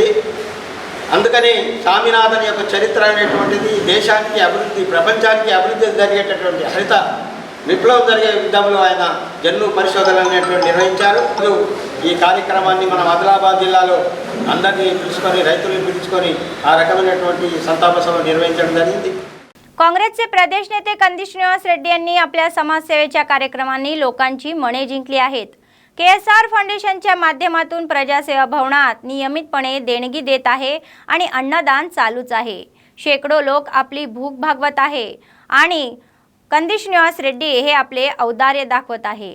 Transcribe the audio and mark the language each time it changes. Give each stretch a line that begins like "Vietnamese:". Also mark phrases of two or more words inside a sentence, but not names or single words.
Telugu: అందుకని స్వామినాథన్ యొక్క చరిత్ర అనేటువంటిది దేశానికి అభివృద్ధి, ప్రపంచానికి అభివృద్ధి జరిగేటటువంటి హరిత విప్లవం జరిగే విధంలో ఆయన జన్ను పరిశోధనలు అనేటువంటి నిర్వహించారు. ఈ కార్యక్రమాన్ని మనం ఆదిలాబాద్ జిల్లాలో అందరినీ పిలుచుకొని, రైతులను పిలుచుకొని ఆ రకమైనటువంటి సంతాప సభ నిర్వహించడం జరిగింది.
Marathi: काँग्रेसचे प्रदेश नेते कंदी श्रीनिवास रेड्डी यांनी आपल्या समाजसेवेच्या कार्यक्रमांनी लोकांची मने जिंकली आहेत. KSR फाउंडेशनच्या माध्यमातून प्रजासेवा भवनात नियमितपणे देणगी देत आहे आणि अन्नदान चालूच आहे. शेकडो लोक आपली भूक भागवत आहे आणि कंदी श्रीनिवास रेड्डी हे आपले औदार्य दाखवत आहे.